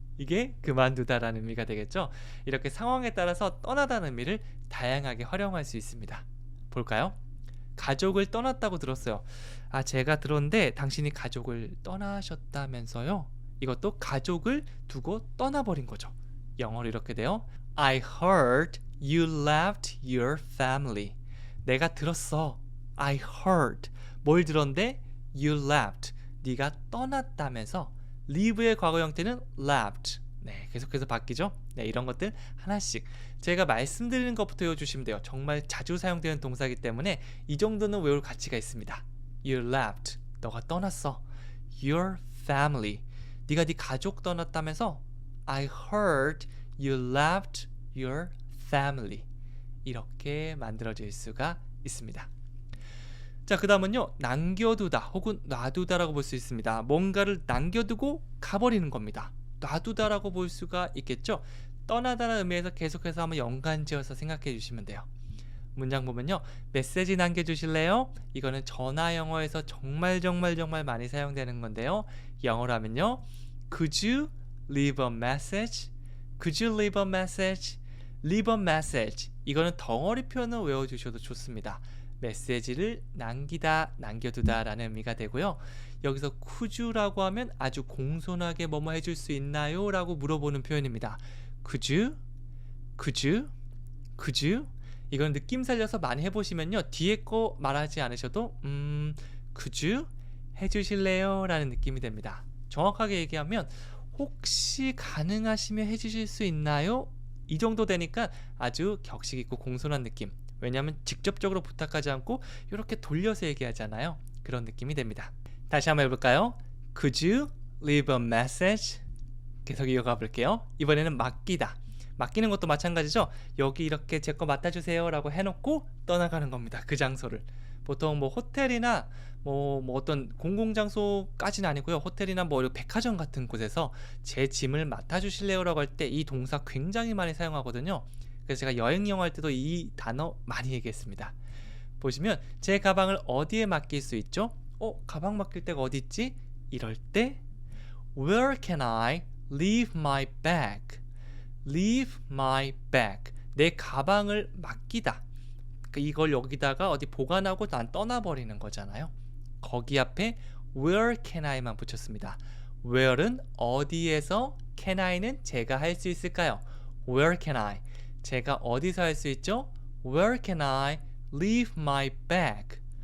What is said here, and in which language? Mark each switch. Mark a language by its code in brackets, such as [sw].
[ko] 이게 그만두다라는 의미가 되겠죠. 이렇게 상황에 따라서 떠나다는 의미를 다양하게 활용할 수 있습니다. 볼까요? 가족을 떠났다고 들었어요. 제가 들었는데 당신이 가족을 떠나셨다면서요? 이것도 가족을 두고 떠나버린 거죠. 영어로 이렇게 돼요. [en] I heard you left your family. [ko] 내가 들었어. [en] I heard. [ko] 뭘 들었는데? [en] You left. [ko] 네가 떠났다면서 leave의 과거 형태는 left. 네, 계속해서 바뀌죠. 네, 이런 것들 하나씩 제가 말씀드리는 것부터 외워주시면 돼요. 정말 자주 사용되는 동사이기 때문에 이 정도는 외울 가치가 있습니다. [en] You left. [ko] 너가 떠났어. [en] Your family. [ko] 네가 네 가족 떠났다면서 [en] I heard you left your family. [ko] 이렇게 만들어질 수가 있습니다. 자, 그 다음은요, 남겨두다 혹은 놔두다라고 볼 수 있습니다. 뭔가를 남겨두고 가버리는 겁니다. 놔두다라고 볼 수가 있겠죠. 떠나다라는 의미에서 계속해서 한번 연관지어서 생각해 주시면 돼요. 문장 보면요, 메시지 남겨주실래요? 이거는 전화 영어에서 정말 많이 사용되는 건데요. [en] 영어로 하면요, Could you leave a message? Could you leave a message? Leave a message. [ko] 이거는 덩어리 표현을 외워주셔도 좋습니다. 메시지를 남기다, 남겨두다 라는 의미가 되고요. 여기서 could you라고 하면 아주 공손하게 뭐뭐 해줄 수 있나요? 라고 물어보는 표현입니다. [en] Could you? Could you? Could you? [ko] 이건 느낌 살려서 많이 해보시면요, 뒤에 거 말하지 않으셔도 [en] could you? [ko] 해주실래요? 라는 느낌이 됩니다. 정확하게 얘기하면 혹시 가능하시면 해주실 수 있나요? 이 정도 되니까 아주 격식 있고 공손한 느낌. 왜냐하면 직접적으로 부탁하지 않고 이렇게 돌려서 얘기하잖아요. 그런 느낌이 됩니다. 다시 한번 해볼까요? [en] Could you leave a message? [ko] 계속 이어가 볼게요. 이번에는 맡기다. 맡기는 것도 마찬가지죠. 여기 이렇게 제 거 맡아주세요 라고 해놓고 떠나가는 겁니다. 그 장소를. 보통 뭐 호텔이나 뭐 어떤 공공장소까지는 아니고요. 호텔이나 뭐 백화점 같은 곳에서 제 짐을 맡아주실래요 라고 할 때 이 동사 굉장히 많이 사용하거든요. 그래서 제가 여행 영어 할 때도 이 단어 많이 얘기했습니다. 보시면 제 가방을 어디에 맡길 수 있죠? 가방 맡길 데가 어디 있지? 이럴 때 [en] Where can I leave my bag? Leave my bag. [ko] 내 가방을 맡기다. 이걸 여기다가 어디 보관하고 난 떠나버리는 거잖아요. 거기 앞에 Where can I만 붙였습니다. Where은 어디에서, can I는 제가 할 수 있을까요? [en] Where can I? [ko] 제가 어디서 할 수 있죠? [en] Where can I leave my bag?